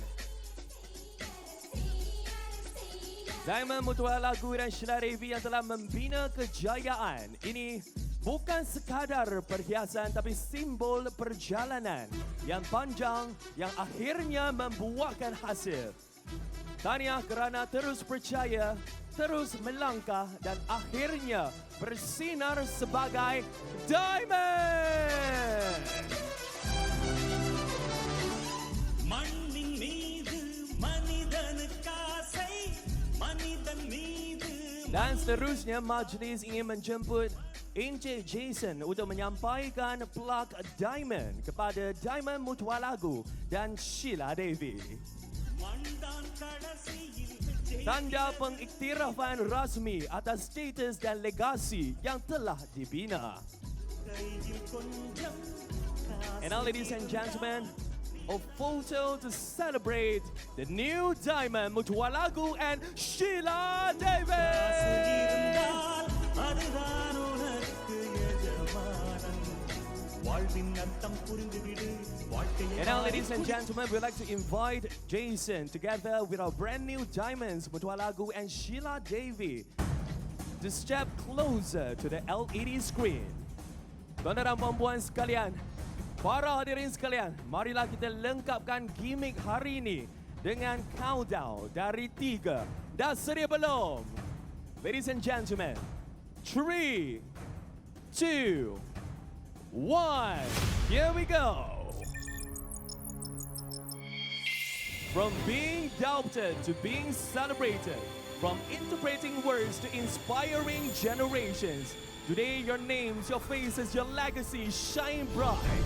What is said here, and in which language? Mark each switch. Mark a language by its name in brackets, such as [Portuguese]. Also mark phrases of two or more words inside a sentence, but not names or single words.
[Malay] Diamond Mutualagu dan Sheila Devi yang telah membina kejayaan ini bukan sekadar perhiasan tapi simbol perjalanan yang panjang yang akhirnya membuahkan hasil. Tahniah kerana terus percaya, terus melangkah dan akhirnya bersinar sebagai diamond. [Tamil] மண்ணின் மீது மனிதனுக்கு ஆசை மனிதன் மீது [Malay] Dan seterusnya majlis ingin menjemput Encik Jason untuk menyampaikan plak diamond kepada Diamond Mutualagu dan Sheila Devi. [Tamil] மண்தான் கடைசியில் [Malay] Tanda pengiktirafan rasmi atas status dan legasi yang telah dibina. [English] And now, ladies and gentlemen, a photo to celebrate the new Diamond Mutualagu and Sheila Devi. [Tamil] அதுதான் உனக்கு எஜமானன் வாழ்வின் அர்த்தம் புரிந்துவிடு [English] And now, ladies and gentlemen, we'd like to invite Jason together with our brand new diamonds, Mutualagu and Sheila Devi, to step closer to the LED screen. [Malay] Tuan-tuan dan puan-puan sekalian, para hadirin sekalian, marilah kita lengkapkan gimmick hari ini dengan countdown dari 3. Dah sedia belum? [English] Ladies and gentlemen, 3, 2, 1, here we go. From being doubted to being celebrated, from interpreting words to inspiring generations, today your names, your faces, your legacy shine bright.